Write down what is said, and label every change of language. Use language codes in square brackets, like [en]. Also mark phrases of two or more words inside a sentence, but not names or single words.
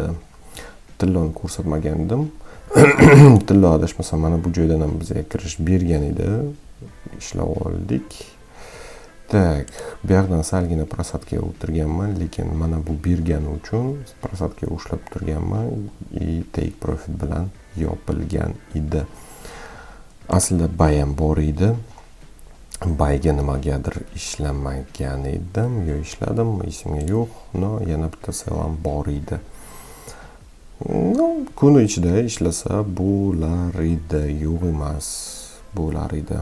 [uz] Tilloni ko'rsatmagandim. Tillo adashmasam mana bu joydan ham bizga kirish bergan edi. Ishlab oldik. Tak, bu yoqdan salgina prasatga o'tirganman, lekin mana bu bergani uchun prasatga ushlab turganman и [en] take profit [uz] bilan yopilgan edi. Aslida buy ham bor edi. Buyga nimagadir ishlamagan edim, yo ishladim, esimga yo'q. No, yana bitta sell ham bor edi. No, kun ichida ishlasa bo'lar edi, yo'q emas, bo'lar edi.